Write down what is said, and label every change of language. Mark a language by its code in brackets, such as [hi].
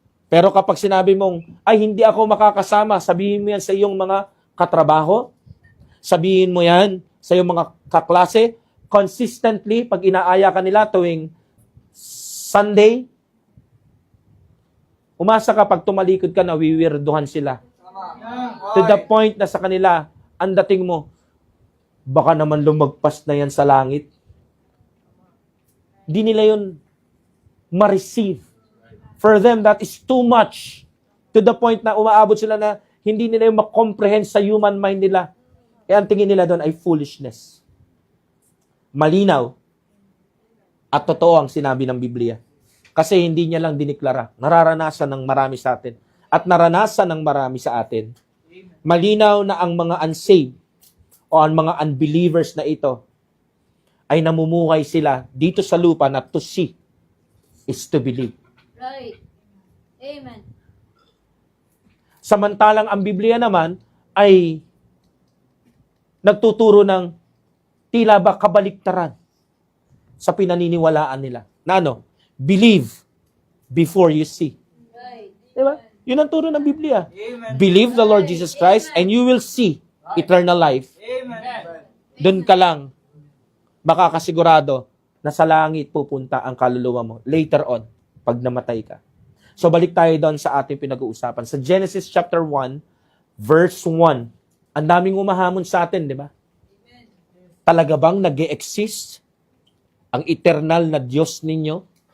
[tl] Pero kapag sinabi mong, ay hindi ako makakasama, sabihin mo yan sa iyong mga katrabaho, sabihin mo yan sa iyong mga kaklase, consistently, pag inaaya ka nila tuwing Sunday, umasa ka pag tumalikod ka na wiwirduhan sila. [en] To the point [tl] na sa kanila, ang dating mo, baka naman lumagpas na yan sa langit. Di nila yun ma-receive. [en] For them, that is too much. To the point [tl] na umaabot sila na hindi nila yung ma-comprehend sa human mind nila. Kaya ang tingin nila doon ay foolishness. Malinaw at totoo ang sinabi ng Biblia. Kasi hindi niya lang diniklara. Nararanasan ng marami sa atin. At naranasan ng marami sa atin. Malinaw na ang mga unsaved o ang mga unbelievers na ito ay namumuhay sila dito sa lupa na [en] to see is to believe. Right. Amen. [tl] Samantalang ang Biblia naman ay nagtuturo ng tila ba kabaliktaran sa pinaniniwalaan nila. Na ano? [en] Believe before you see. Right. [tl] Diba? Yun ang turo ng Biblia. [en] Amen. Believe the Lord Jesus Christ and you will see eternal life. Amen. [tl] Doon ka lang makakasigurado na sa langit pupunta ang kaluluwa mo later on pag namatay ka. So balik tayo doon sa ating pinag-uusapan. Sa Genesis chapter 1, verse 1. Ang daming umahamon sa atin, di ba? Talaga bang nag-e-exist ang eternal na Diyos ninyo?